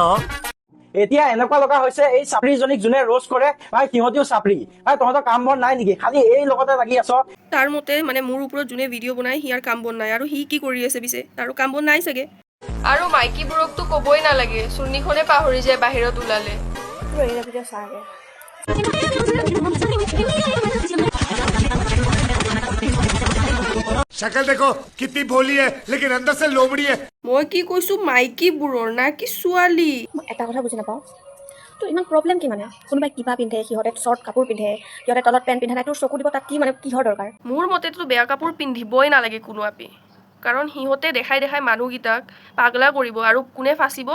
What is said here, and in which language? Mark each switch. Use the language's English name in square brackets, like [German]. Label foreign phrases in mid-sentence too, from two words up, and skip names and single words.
[Assamese] এতিয়া এনেকুৱা লগা হৈছে এই চাপৰিজনীক যোনে ৰোজ কৰে ভাই সিহঁতিও চাপৰি ভাই, তহঁতৰ কাম বন নাই নেকি? খালি এই লগতে লাগি আছ। তাৰ মতে মোৰ ওপৰত যোনে ভিডিঅ' বনায় সিয়াৰ কাম বন নাই, আৰু সি কি কৰি আছে পিছে? তাৰো কাম বন নাই চাগে। আৰু মাইকীবোৰকতো ক'বই নালাগে, চুৰ্ণীখনে পাহৰি যায় বাহিৰত ওলালে। [Hindi] शक्ल देखो कितनी भोली है लेकिन अंदर से लोमड़ी है। [Assamese] মই কি কৈছো, মাইকীবোৰৰ না কি ছোৱালী? এটা কথা বুজি নাপাওঁ, তোৰ ইমান প্ৰব্লেম কি? মানে কোনোবাই কিবা পিন্ধে, সিহঁতে শ্বৰ্ট কাপোৰ পিন্ধে, সিহঁতে তলত পেণ্ট পিন্ধা নাই, তোৰ চকু দিব তাত কি? মানে কিহৰ দৰকাৰ? মোৰ মতেতো বেয়া কাপোৰ পিন্ধিবই নালাগে কোনো আপি, কাৰণ সিহঁতে দেখাই দেখাই মানুহকেইটাক পাগলা কৰিব, আৰু কোনে ফাঁচিব?